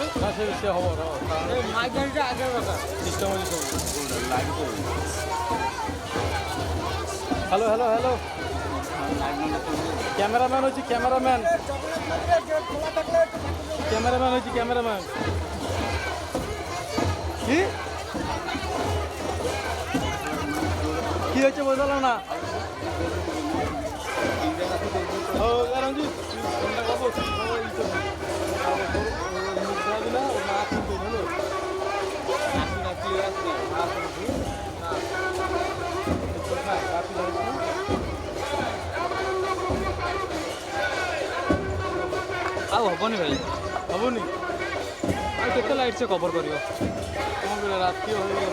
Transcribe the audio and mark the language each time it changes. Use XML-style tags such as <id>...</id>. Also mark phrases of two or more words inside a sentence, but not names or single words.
<or>ନା ସେ ହବ ମାଇକ୍ ଗାଡ଼ିଟା ଆଗେ ଦରକାର ସିଷ୍ଟମ ଅଛି ସବୁ</or> <en>hello hello hello cameraman</en> <or>ଅଛି କ୍ୟାମେରାମ୍ୟାନ୍ ଅଛି କ୍ୟାମେରାମ୍ୟାନ୍</or> <bn>কি হচ্ছে বোঝালো না ও রঞ্জিত ফোনটা করবো দিলা ও না কিন্তু হলো</bn> <or>ଆଉ ହବନି ଭାଇ ହବନି ଆଉ କେତେ ଲାଇଟ୍ ସେ କଭର କରିବ କ'ଣ କରିବା ରାତି ହୋଇଗଲା</or>